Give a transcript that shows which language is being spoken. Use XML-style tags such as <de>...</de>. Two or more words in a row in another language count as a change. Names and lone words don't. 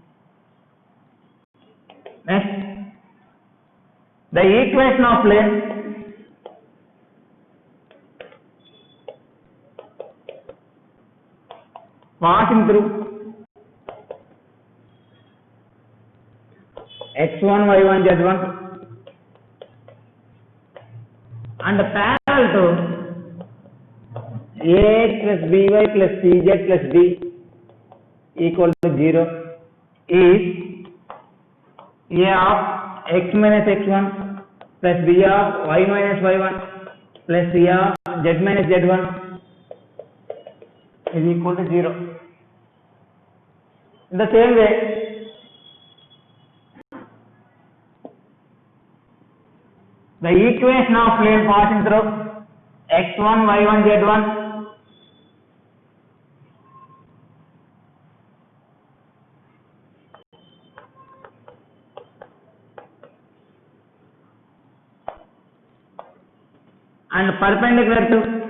<en>Next, the equation of plane passing through x1 y1 z1 and parallel to ax plus by plus cz plus d equal to 0 is a of x minus x1 plus b of y minus y1 plus c of z minus z1 is equal to 0. In the same way, the equation of plane passing through x1, y1, z1 and perpendicular to</en>